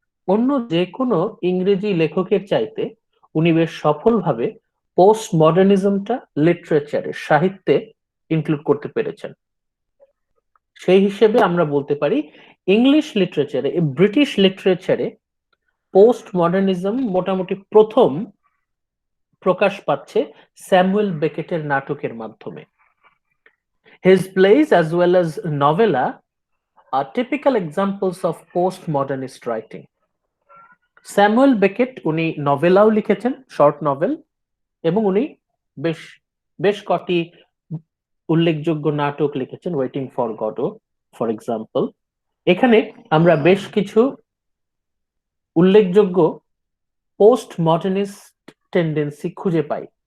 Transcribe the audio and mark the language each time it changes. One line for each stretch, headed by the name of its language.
Bangla: অন্য যে কোনো ইংরেজি লেখকের চাইতে উনি বেশ সফলভাবে পোস্ট মডার্নিজমটা লিটারেচারে, সাহিত্যে ইনক্লুড করতে পেরেছেন। সেই হিসেবে আমরা বলতে পারি ইংলিশ লিটারেচারে, ব্রিটিশ লিটারেচারে পোস্ট মডার্নিজম মোটামুটি প্রথম প্রকাশ পাচ্ছে স্যামুয়েল বেকেটের নাটকের মাধ্যমে।
English: His plays as well as novella are typical examples of post-modernist writing.
Bangla: Samuel Beckett উনি নভেলাও লিখেছেন, শর্ট নভেল, এবং উনি বেশ বেশ কটি উল্লেখযোগ্য নাটক লিখেছেন, waiting for Godot for example. এখানে আমরা বেশ কিছু উল্লেখযোগ্য পোস্ট মডার্নিস্ট টেন্ডেন্সি খুঁজে পাই।